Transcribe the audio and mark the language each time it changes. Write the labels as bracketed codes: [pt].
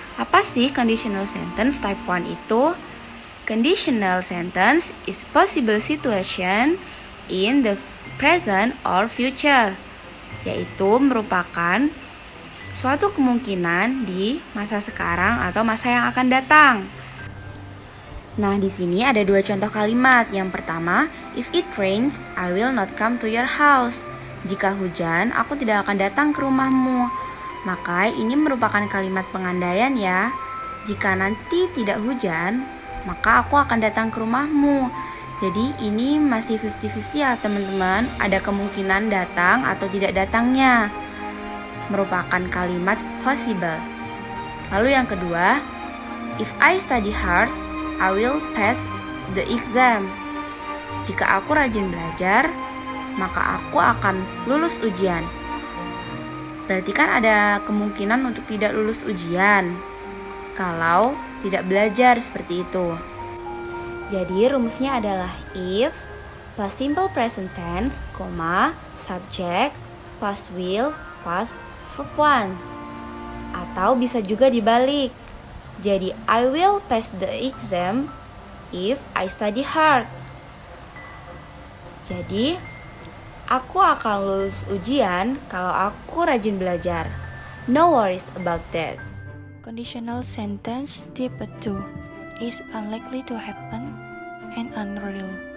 [id] Apa sih conditional sentence type 1 itu? [en] Conditional sentence is possible situation in the present or future, [id] yaitu merupakan suatu kemungkinan di masa sekarang atau masa yang akan datang. Nah, di sini ada 2 contoh kalimat. Yang pertama, [en] if it rains, I will not come to your house. [id] Jika hujan, aku tidak akan datang ke rumahmu. Maka ini merupakan kalimat pengandaian ya. Jika nanti tidak hujan, maka aku akan datang ke rumahmu. Jadi ini masih 50-50 ya teman-teman. Ada kemungkinan datang atau tidak datangnya. Merupakan kalimat possible. Lalu yang kedua, [en] if I study hard, I will pass the exam. [id] Jika aku rajin belajar, maka aku akan lulus ujian. Berarti kan ada kemungkinan untuk tidak lulus ujian kalau tidak belajar seperti itu. Jadi rumusnya adalah [en] if plus simple present tense, subject plus will plus verb 1. [id] Atau bisa juga dibalik. Jadi [en] I will pass the exam if I study hard. [id] Jadi aku akan lulus ujian kalau aku rajin belajar. [en] No worries about that. Conditional sentence type 2 is unlikely to happen and unreal.